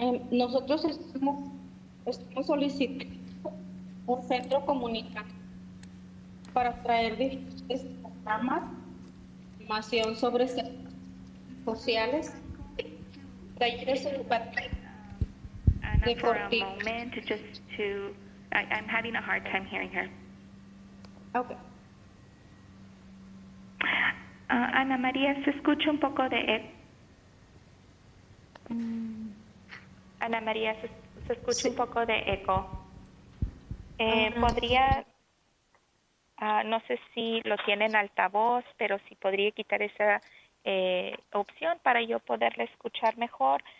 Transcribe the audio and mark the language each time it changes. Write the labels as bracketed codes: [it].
[es] Nosotros estamos solicitando un centro comunitario para traer diferentes programas, información sobre servicios sociales, talleres educativos. [en] Ana, for a moment, I'm having a hard time hearing her. Okay. [es] Ana María, se escucha un poco de Ana María, se escucha un poco de eco. ¿Podría, no sé si lo tiene en altavoz, pero si podría quitar esa opción para yo poderle escuchar mejor?